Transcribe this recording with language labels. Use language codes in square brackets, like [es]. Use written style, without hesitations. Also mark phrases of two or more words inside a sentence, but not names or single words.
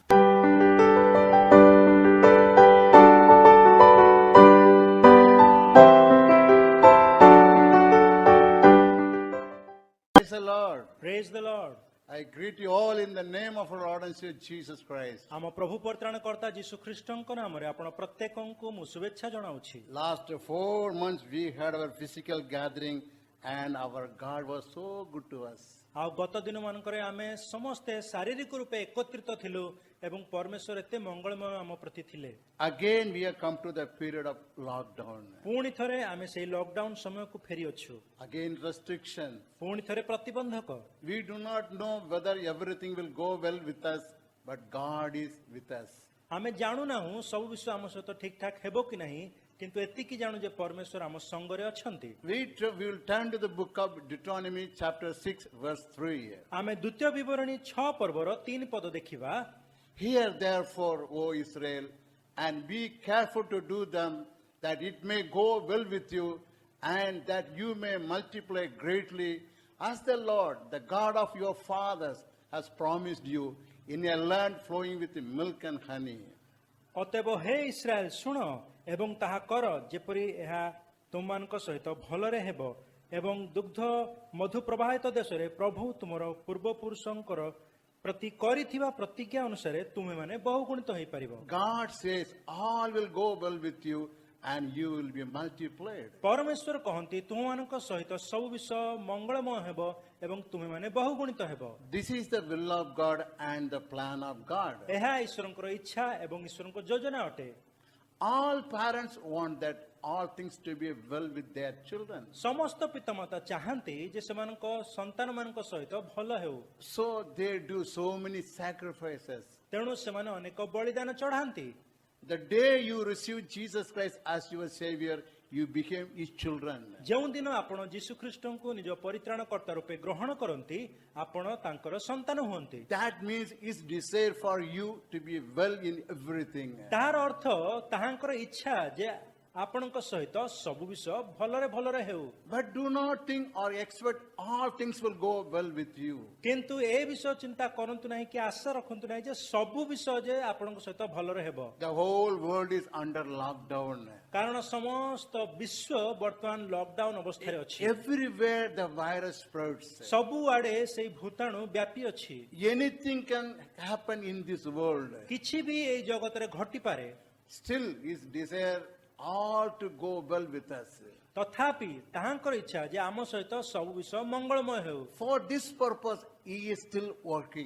[en] Praise the Lord. Praise the Lord. I greet you all in the name of our Lord and Savior Jesus Christ. [or] ଆମ ପ୍ରଭୁ ପରିତ୍ରାଣକର୍ତ୍ତା ଯୀଶୁ ଖ୍ରୀଷ୍ଟଙ୍କ ନାମରେ ଆପଣ ପ୍ରତ୍ୟେକଙ୍କୁ ମୁଁ ଶୁଭେଚ୍ଛା ଜଣାଉଛି। [en] Last 4 months we had our physical gathering and our God was so good to us. [or] ଆଉ ଗତ ଦିନମାନଙ୍କରେ ଆମେ ସମସ୍ତେ ଶାରୀରିକ ରୂପେ ଏକତ୍ରିତ ଥିଲୁ ଏବଂ ପରମେଶ୍ୱର ଏତେ ମଙ୍ଗଳମୟ ଆମ ପ୍ରତି ଥିଲେ। [en] Again we have come to the period of lockdown. [or] ପୁଣି ଥରେ ଆମେ ସେଇ ଲକଡାଉନ ସମୟକୁ ଫେରିଅଛୁ। [en] Again restriction. [or] ପୁଣି ଥରେ ପ୍ରତିବନ୍ଧକ। [en] We do not know whether everything will go well with us, but God is with us. [or] ଆମେ ଜାଣୁନାହୁଁ ସବୁ ବିଷୟ ଆମ ସହିତ ଠିକ ଠାକ ହେବ କି ନାହିଁ, କିନ୍ତୁ ଏତିକି ଜାଣୁ ଯେ ପରମେଶ୍ୱର ଆମ ସଙ୍ଗରେ ଅଛନ୍ତି। [en] We will turn to the book of Deuteronomy chapter 6 verse 3. [or] ଆମେ ଦ୍ୱିତୀୟ ବିବରଣୀ 6 ପର୍ବର 3 ପଦ ଦେଖିବା। [en] Hear therefore, O Israel, and be careful to do them, that it may go well with you, and that you may multiply greatly, as the Lord, the God of your fathers, has promised you, in a land flowing with milk and honey. [or] ଅତଏବ ହେ ଇସ୍ରାଏଲ ଶୁଣ ଏବଂ ତାହା କର, ଯେପରି ଏହା ତୁମମାନଙ୍କ ସହିତ ଭଲରେ ହେବ ଏବଂ ଦୁଗ୍ଧ ମଧୁ ପ୍ରବାହିତ ଦେଶରେ ପ୍ରଭୁ ତୁମର ପୂର୍ବପୁରୁଷଙ୍କର ପ୍ରତି କରିଥିବା ପ୍ରତିଜ୍ଞା ଅନୁସାରେ ତୁମେମାନେ ବହୁଗୁଣିତ ହୋଇପାରିବ। [en] God says, all will go well with you, and you will be multiplied. [or] ପରମେଶ୍ୱର କହନ୍ତି ତୁମମାନଙ୍କ ସହିତ ସବୁ ବିଷୟ ମଙ୍ଗଳମୟ ହେବ ଏବଂ ତୁମେମାନେ ବହୁଗୁଣିତ ହେବ। [en] This is the will of God and the plan of God. [or] ଏହା ଈଶ୍ୱରଙ୍କର ଇଚ୍ଛା ଏବଂ ଈଶ୍ୱରଙ୍କ ଯୋଜନା ଅଟେ। [en] All parents want that all things to be well with their children. [or] ସମସ୍ତ ପିତାମାତା ଚାହାନ୍ତି ଯେ ସେମାନଙ୍କ ସନ୍ତାନମାନଙ୍କ ସହିତ ଭଲ ହେଉ। [en] So they do so many sacrifices. [or] ତେଣୁ ସେମାନେ ଅନେକ ବଳିଦାନ ଚଢ଼ାନ୍ତି। [en] The day you receive Jesus Christ as your Savior, you became His children. [or] ଯେଉଁଦିନ ଆପଣ ଯୀଶୁ ଖ୍ରୀଷ୍ଟଙ୍କୁ ନିଜ ପରିତ୍ରାଣକର୍ତ୍ତା ରୂପେ ଗ୍ରହଣ କରନ୍ତି, ଆପଣ ତାଙ୍କର ସନ୍ତାନ ହୁଅନ୍ତି। [en] That means His desire for you to be well in everything. [or] ତାହାର ଅର୍ଥ ତାହାଙ୍କର ଇଚ୍ଛା ଯେ ଆପଣଙ୍କ ସହିତ ସବୁ ବିଷୟ ଭଲରେ ଭଲରେ ହେଉ। [en] But do not think or expect all things will go well with you. [or] କିନ୍ତୁ ଏ ବିଷୟ ଚିନ୍ତା କରନ୍ତୁ ନାହିଁ କି ଆଶା ରଖନ୍ତୁ ନାହିଁ ଯେ ସବୁ ବିଷୟ ଯେ ଆପଣଙ୍କ ସହିତ ଭଲରେ ହେବ। [en] The whole world is under lockdown. [or] କାରଣ ସମସ୍ତ ବିଶ୍ୱ ବର୍ତ୍ତମାନ ଲକଡାଉନ ଅବସ୍ଥାରେ ଅଛି। [en] Everywhere the virus spreads. [or] ସବୁଆଡେ ସେଇ ଭୂତାଣୁ ବ୍ୟାପି ଅଛି। [en] Anything can happen in this world. [or] କିଛି ବି ଏଇ ଜଗତରେ ଘଟିପାରେ। [en] Still His desire all to go well with us. [or] ତଥାପି ତାହାଙ୍କର ଇଚ୍ଛା ଯେ ଆମ ସହିତ ସବୁ ବିଷୟ ମଙ୍ଗଳମୟ ହେଉ। [en] For this purpose He is still working.